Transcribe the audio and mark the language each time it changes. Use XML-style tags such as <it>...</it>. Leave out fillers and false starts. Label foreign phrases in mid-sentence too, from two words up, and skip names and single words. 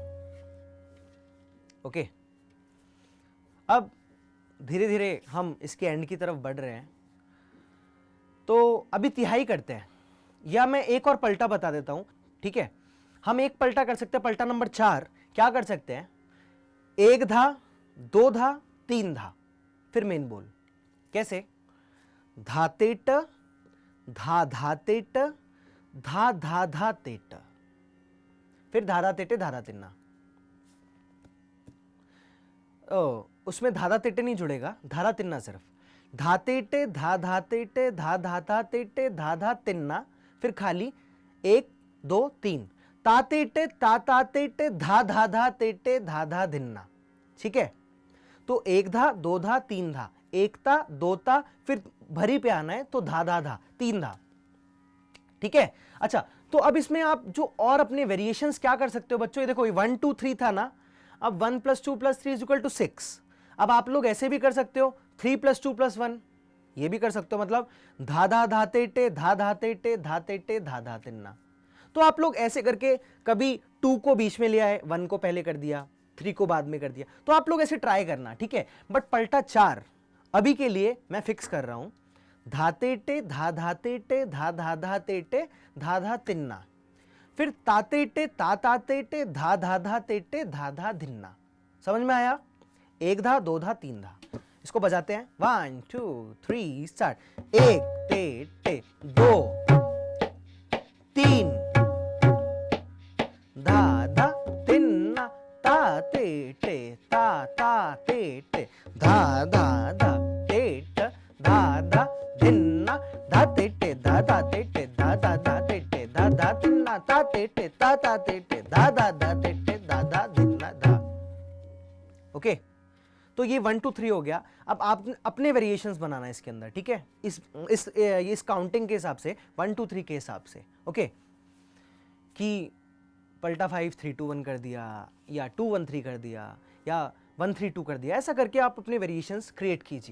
<hi>ओके, अब धीरे धीरे हम इसके एंड की तरफ बढ़ रहे हैं। तो अभी तिहाई करते हैं, या मैं एक और पलटा बता देता हूं, ठीक है। हम एक पलटा कर सकते हैं, पलटा नंबर 4। क्या कर सकते हैं, 1 धा 2 धा 3 धा, फिर मेन बोल। कैसे, धातेट धा धातेट धा धा धा तेट, फिर धाधा तेटे धाधा तिन्ना। उसमें धाधा तेटे नहीं जुड़ेगा, धाधा तिन्ना सिर्फ। धातेटे धा धातेटे धा धाधा तेटे धा धा तिन्ना, फिर खाली 1 2 3, तातेटे ता तातेटे धा धा धा तेटे धा धा धिन्ना। ठीक है, तो 1 धा 2 धा 3 धा, 1 ता 2 ता, फिर भरी पे आना है तो धा धा धा 3 धा। ठीक है, अच्छा तो अब इसमें आप जो और अपने वेरिएशंस क्या कर सकते हो बच्चों, ये देखो 1 2 3 था ना, अब 1 + 2 + 3 = 6। अब आप लोग ऐसे भी कर सकते हो 3 + 2 + 1, ये भी कर सकते हो, मतलब धा धा धातेटे धा धातेटे धातेटे धा धा तिन्ना। तो आप लोग ऐसे करके कभी 2 को बीच में ले आए, 1 को पहले कर दिया, 3 को बाद में कर दिया, तो आप लोग ऐसे ट्राई करना। ठीक है, बट पलटा 4 अभी के लिए मैं फिक्स कर रहा हूं, धातेटे धा धातेटे धा धा धातेटे धा धा तिन्ना, फिर तातेटे ता तातेटे धा धा धातेटे धा धा धिन्ना। समझ में आया, 1 धा 2 धा 3 धा। इसको बजाते हैं 1 2 3 स्टार्ट। 1 टे टे 2 3 धा धा तिन्ना, ता ते टे ता ता ते टे धा धा धा टेट धा धा धिन्ना, धा ते टे धा धा ते टे धा धा धा ते टे धा धा तिन्ना, ता ते टे ता ता ते टे धा धा धा ते टे धा धा धिन्ना धा। ओके, तो ये 1 2 3 हो गया। अब आप अपने वेरिएशंस बनाना है इसके अंदर। ठीक है, इस काउंटिंग के हिसाब से 1 2 3 के हिसाब से। ओके, कि पलटा 5 3 2 1 कर दिया, या 2 1 3 कर दिया, या 1 3 2 कर दिया, ऐसा करके आप अपने</hi> <en>variations create</en> <hi>कीजिए।</hi>